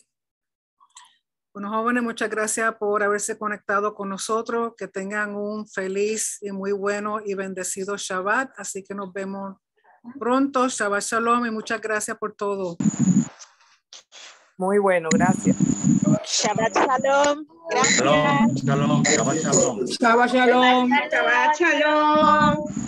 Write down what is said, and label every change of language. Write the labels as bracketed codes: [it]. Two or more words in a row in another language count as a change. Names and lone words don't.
[es] Bueno, jóvenes, muchas gracias por haberse conectado con nosotros. Que tengan un feliz y muy bueno y bendecido Shabbat. Así que nos vemos pronto. [he] שבת שלום [es] y muchas gracias por todo. Muy bueno, gracias. [he] שבת שלום. Gracias. שלום, שלום, שבת שלום. שבת שלום. שבת שלום.